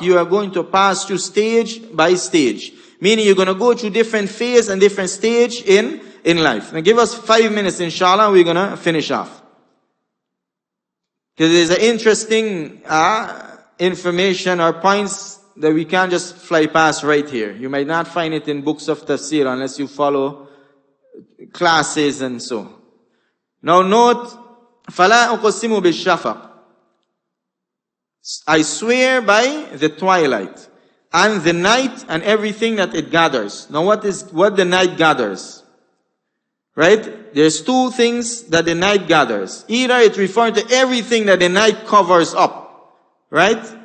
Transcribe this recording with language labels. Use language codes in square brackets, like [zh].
[en] You are going to pass through stage by stage. Meaning you're going to go through different phase and different stage in life. Now give us 5 minutes inshallah, we're going to finish off. Because there's an interesting information or points that we can't just fly past right here. You might not find it in books of tafsir unless you follow classes and so. Now note, [ar] فَلَا أُقْسِمُ بِالشَّفَقِ. [en] I swear by the twilight and the night and everything that it gathers. Now what the night gathers? Right? There's two things that the night gathers. Either it refers to everything that the night covers up. Right?